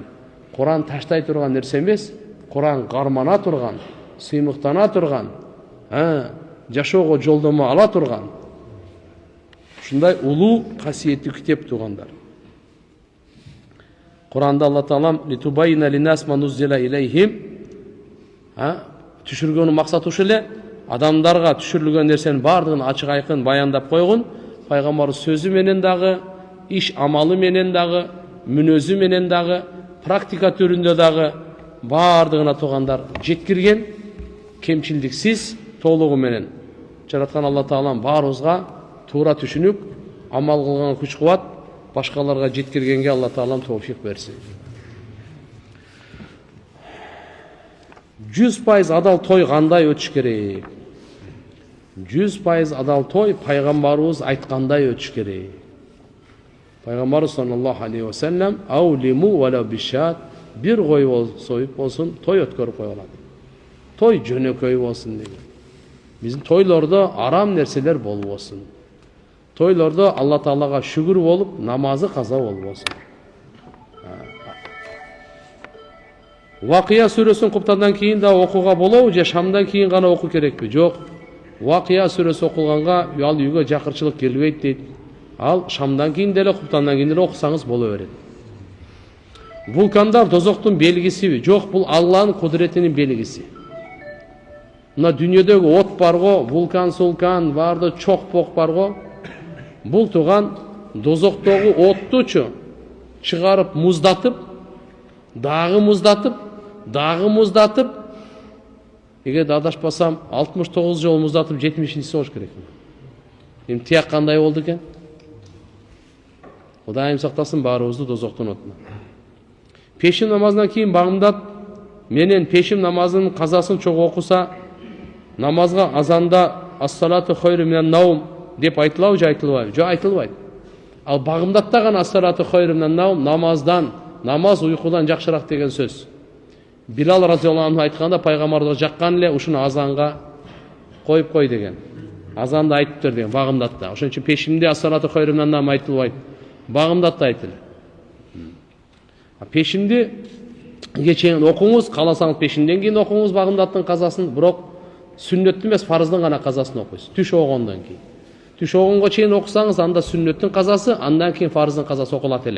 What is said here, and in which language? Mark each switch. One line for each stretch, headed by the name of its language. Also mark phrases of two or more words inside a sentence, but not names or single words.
Kyrgyz: Кур'ан таштай турган нерсе эмес, Кур'ан кармана турган, сыймыктана турган, жашоого жолдомо ала турган. Ушундай улуу касиеттүү китеп тугандар. Кур'анда Алла Таалам
Arabic: لتبين للناس ما نزل إليهم,
Kyrgyz: түшүргөнүн максаты ушул эле, адамдарга түшүрүлгөн нерсенин бардыгын ачык айкын баяндап койгон. Пайгамбар сөзү менен дагы, иш амалы менен дагы, мүнөзү менен дагы, практика түрүндө дагы бардыгына тугандар жеткирген, кемчилдиксиз, толугу менен. Жараткан Алла Таалам баарыбызга туура түшүнүп, амал кылган күч-кубат башкаларга жеткиргенге Алла Таалам товфик берсин. 100% адал той кандай өтүш керек? 100% адал той пайгамбарыбыз айткандай өтүш керек. Пайгамбар
Arabic: صلى الله عليه وسلم أولم ولو بشاة,
Kyrgyz: бир кой союп болсун, той өткөрүп коелат. Той жөнөкөй болсун деген. Биздин тойлордо арам нерселер болбосун. Тойлордо Алла Таалага шүгүр болуп, намазы каза болбосун. Вакыя сүрөсүн куптандан кийин да окууга болобу же шамдан кийин гана окуу керекпи? Жок. Вакыя сүрөсү окулганга ал үйгө жакырчылык келбейт дейт. Ал шамдан кийин деле, куптандан кийин деле окусаңыз боло берет. Вулкандар дозоктун белгисиби? Жок, бул Алланын кудуретинин белгиси. Мына дүйнөдөгү от барго, вулкан, барды чок-пок барго, Бұл туған дозоқтогу оттучу чыгарып муздатып, дагы муздатып, эгер адашпасам 69 жолу муздатып 70-инчиси болуш керек. Эми тияк кандай болду экен? Кудайым сактасын баарыбызды дозоктун отуна. Пешим намазынан кийин багымдат менен пешим намазынын казасын чогуу окуса, намазга азанда
Arabic: الصلاة خير من النوم
Kyrgyz: деп айтылабы же айтылбайбы? Жок, айтылбайт. Ал багымдатта гана
Arabic: الصلاة خير من النوم,
Kyrgyz: намаз уйкудан жакшыраак деген сөз. Билал
Arabic: رضي الله عنه
Kyrgyz: айтканда пайгамбарга жаккан эле ушуну азанга коюп кой деген. Азанды айтыптыр деген багымдатта. Ошон үчүн пешимде
Arabic: الصلاة خير من النوم
Kyrgyz: айтылбайт. Багымдатта айтылат. Пешимди чейин окуңуз, кааласаңыз пешимден кийин окуңуз багымдаттын казасын, бирок сүннөттүн эмес фарыздын гана казасын окуйсуз. Түш огондон кийин. Түш огонго чейин окусаңыз, анда сүннөттүн казасы, андан кийин фарыздын казасы окулат эле.